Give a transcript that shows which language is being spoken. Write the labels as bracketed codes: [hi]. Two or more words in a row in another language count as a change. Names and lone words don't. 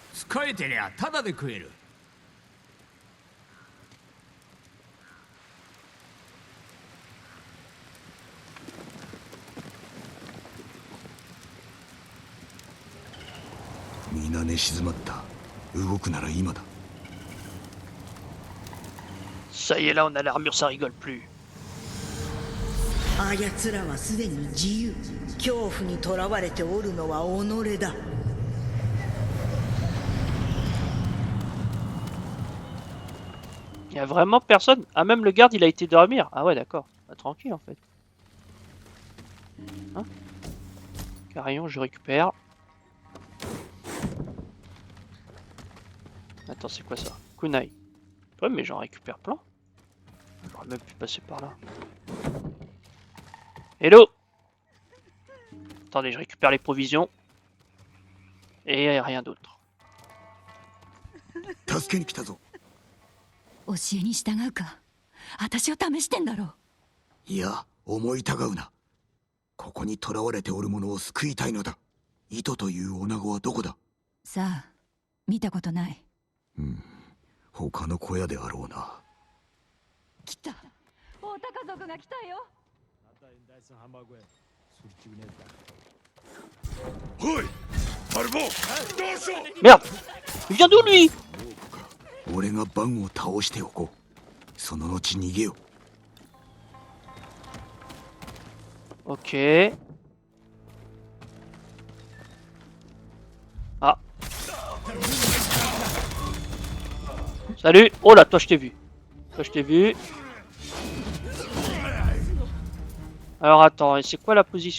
[ja] 使えてりゃタダで食える。皆寝静まった。動くなら今だ。 [fr] Ça y est, là, on a l'armure, ça rigole plus. [ja] あやつらはすでに自由、恐怖にとらわれておるのは己だ。 [fr] Il y a vraiment personne. Ah, même le garde, il a été dormir. Ah ouais, d'accord. Bah, tranquille, en fait. Hein? Carillon, je récupère. Attends, c'est quoi ça? Kunai. Ouais, mais j'en récupère plein. J'aurais même pu passer par là. Hello! Attendez, je récupère les provisions. Et rien d'autre. [ja] 助けに来たぞ。教えに従うか。私を試してんだろう。いや、思い違うな。ここに囚われておる者を救いたいのだ。糸という女子はどこだ？さあ、見たことない。うん、他の小屋であろうな。来た。大高族が来たよ。おいアルボ、どうしよう。 [fr] Merde! Il vient d'où lui? [ja] 俺がバンを倒しておこう。その後逃げよ。 [fr] Ok. Ah. Salut. Oh là, toi je t'ai vu. Toi je t'ai vu. Alors attends, et c'est quoi la position?